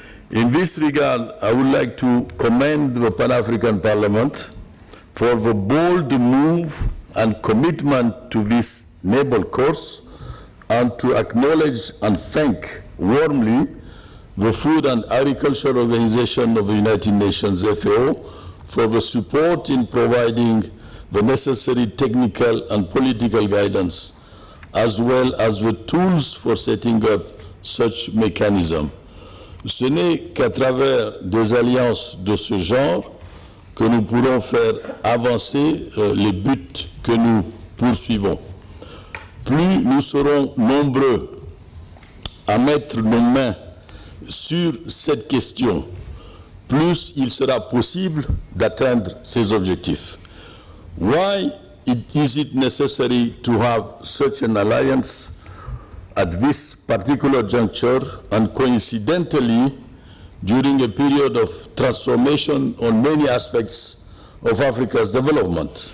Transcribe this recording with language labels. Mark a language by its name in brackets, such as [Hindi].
[English] In this regard, I would like to commend the Pan African Parliament for the bold move and commitment to this noble course, and to acknowledge and thank warmly the Food and Agriculture Organization of the United Nations, FAO, for the support in providing the necessary technical and political guidance, as well as the tools for setting up such mechanism. [French] Ce n'est qu'à travers des alliances de ce genre que nous pourrons faire avancer les buts que nous poursuivons. Plus nous serons nombreux à mettre nos mains sur cette question, plus il sera possible d'atteindre ces objectifs. [English] Why is it necessary to have such an alliance at this particular juncture, and coincidentally during a period of transformation on many aspects of Africa's development.